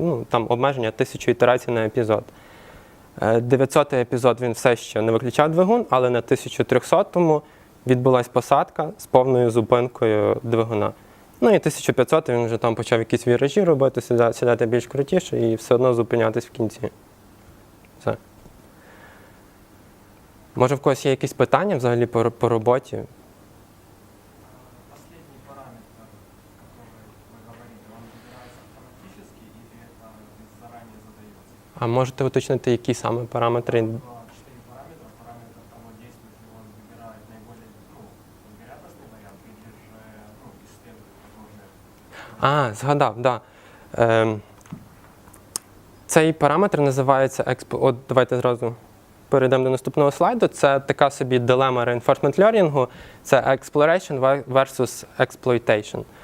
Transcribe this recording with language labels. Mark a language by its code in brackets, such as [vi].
[uk] Там обмеження 1000 ітерацій на епізод. 900-й епізод він все ще не виключав двигун, але на 1300-му відбулася посадка з повною зупинкою двигуна. І 1500-й він вже там почав якісь віражі робити, сідати більш крутіше і все одно зупинятись в кінці. Все. Може, в когось є якісь питання взагалі по роботі? [ru] Последний параметр, который вы говорите, он выбирается автоматически или это заранее задается? [uk] А можете уточнити, які саме параметри? 4 параметра. [ru] Параметр того, действует ли он выбирает наиболее вероятностный вариант или же исследует возможные. [uk] Згадав, так. Да. Цей параметр називається, давайте зразу перейдемо до наступного слайду. Це така собі дилема reinforcement learning, це exploration versus exploitation.